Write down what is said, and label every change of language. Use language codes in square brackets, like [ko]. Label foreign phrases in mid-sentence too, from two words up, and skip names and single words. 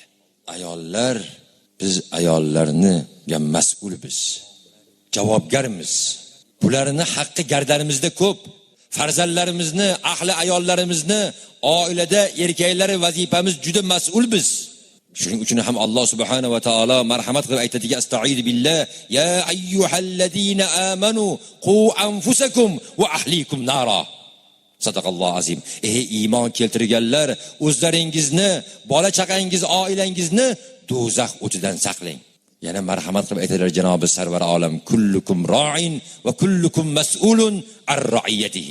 [uz] Ayollar, biz ayollarga mas'ulmiz, javobgarmiz. Bularni haqqi gardanimizda ko'p. Farzandlarimizni, ahli ayollarimizni, oilada erkaklari vazifamiz juda mas'ul biz. Shuning uchun ham Alloh subhanahu va taolo marhamat qilib aytadiki, [ar] أستغفر الله، يا أيها الذين آمنوا قوا أنفسكم وأهليكم نارا. صدق الله العظيم. [uz] Ey iymon keltirganlar, o'zlaringizni, bola chaqangiz, oilangizni do'zax o'tidan saqlang. Yana marhamat qilib aytadilar Janobi Sarvar olam, [ar] كلكم راع وكلكم مسؤول عن رعيته.